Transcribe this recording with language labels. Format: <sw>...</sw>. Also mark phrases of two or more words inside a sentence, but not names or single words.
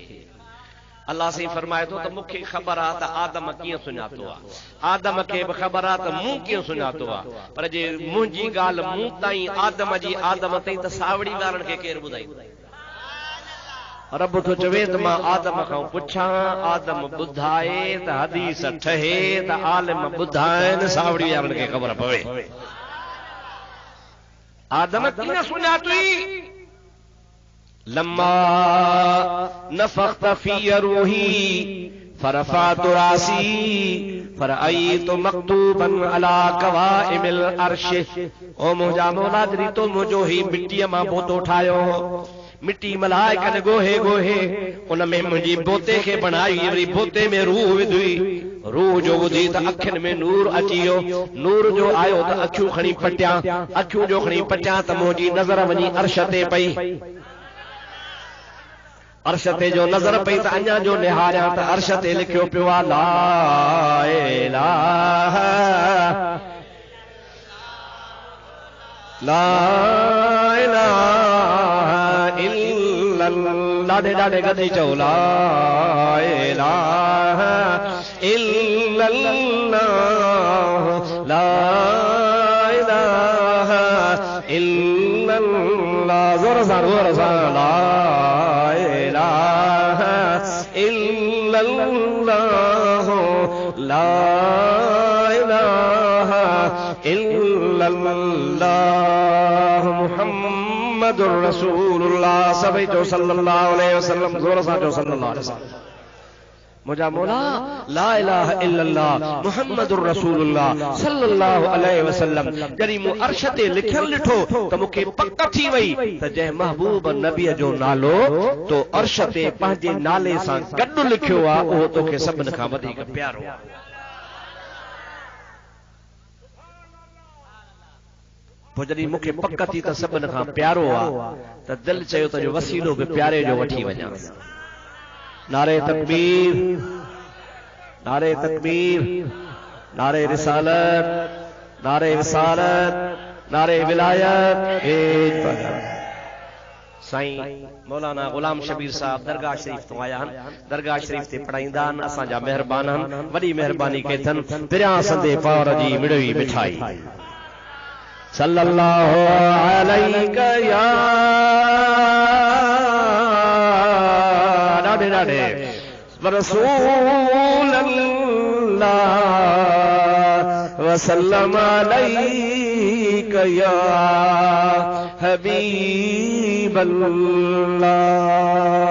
<sd>अल्लाह से फरमाए थो त मूंखे ख़बर आहे त आदम कीअं सुञातो आहे आदम खे बि ख़बर आहे त मूं कीअं सुञातो आहे पर जे मुंहिंजी ॻाल्हि मूं ताईं आदम जी आदम ताईं त सावड़ी वारनि खे केरु ॿुधाईंदो? रब तो चवे त मां आदम खां पुछां आदम ॿुधाए त हदीस ठहे त आलिम ॿुधाइनि सावड़ी वारनि खे ख़बर पवे। आदम कीअं सुञातई?</sd> <ar>لما نفخت في روحي فرفعت رأسي فرأيت مكتوبا على قوائم العرش.</ar> <sd>ओ मुंहिंजा मौला जॾहिं तो मुंहिंजो ही मिट्टीअ मां बोतो ठाहियो, मिट्टी मलाइकन गोहे गोहे उन में मुंहिंजी बोते खे बणाई, वरी बोते में रूह विधी, रूह जो ॿुधी त अखियुनि में नूर अची वियो, नूर जो आयो त अखियूं खणी पटियां, अखियूं जो खणी पटियां त मुंहिंजी नज़र वञी अर्श ते पई, अर्श ते जो नज़र पई त अञा जो निहारियां त अर्श ते लिखियो पियो आहे</sd> <ar>لا إله لا إله إلا الله.</ar> <sd>ॾाढे गदी चओ</sd> <ar>لا إله إلا الله لا إله إلا الله.</ar> <sd>ज़ोर सां</sd> <ar>لا إله إلا الله لا إله إلا الله محمد رسول الله.</ar> <sd>सभई जो</sd> <ar>صلى الله عليه وسلم.</ar> <sd>ज़ोर सां जो</sd> <ar>صلى الله عليه وسلم.</ar> <sd>मुझा मौला</sd> <ar>لا إله إلا الله محمد رسول الله صلى الله عليه وسلم</ar> <sd>जॾहिं मूं अर्श ते लिखियल ॾिठो त मूंखे पक थी वई त जंहिं महबूब नबीअ जो नालो तो अर्श ते पंहिंजे नाले सां गॾु लिखियो आहे उहो तोखे सभिनि खां वधीक प्यारो आहे। पोइ जॾहिं मूंखे पक थी त सभिनि खां प्यारो आहे त दिलि चयो त जो वसीलो बि प्यारे जो वठी वञां। नारे तकबीर, नारे तकबीर, नारे रिसालत, नारे विसालत, नारे विलायत। साईं मौलाना गुलाम शबीर साहब दरगाह शरीफ तो आया आहिनि, दरगाह शरीफ ते पढ़ाईंदा आहिनि, असांजा महिरबान आहिनि, वॾी महिरबानी कई अथनि। पिरियां संदे पावर जी मिड़वी मिठाई</sd> <ar>صلى الله عليك يا ॾाढे رسول الله وسلم عليك يا حبيب الله.</ar>